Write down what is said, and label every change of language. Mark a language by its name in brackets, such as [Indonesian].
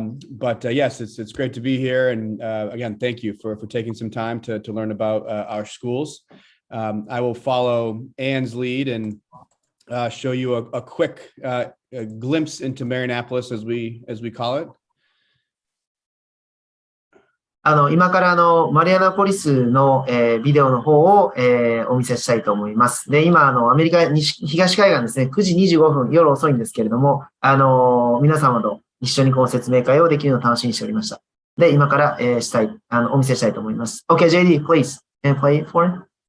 [English] But yes, it's great to be here. And again, thank you for taking some time to learn about our schools. I will follow Ann's lead and show you a quick glimpse into Marianapolis, as we call it. [Japanese] 今からマリアナポリスの、ビデオの方を、お見せしたいと思います。で、今、アメリカ東海岸ですね、9時25分、夜遅いんですけれども、皆様と一緒にこう説明会をできるのを楽しみにしておりました。で、今から、お見せしたいと思います。 [English] Okay, JD, please, and play it for him.